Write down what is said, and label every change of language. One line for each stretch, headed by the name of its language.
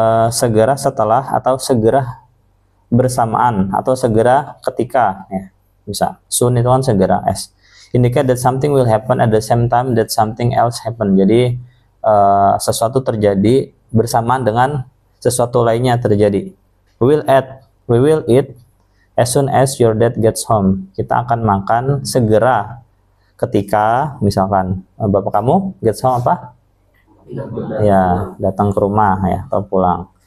Indonesian: Segera setelah atau segera bersamaan atau segera ketika ya. Bisa. Soon itu kan segera.
English: As indicate that something will happen at the same time that something else happen.
Indonesian: Jadi sesuatu terjadi bersamaan dengan sesuatu lainnya terjadi.
English: We will eat as soon as your dad gets home.
Indonesian: Kita akan makan segera ketika misalkan bapak kamu
English: gets home
Indonesian: ya, datang ke rumah ya atau pulang.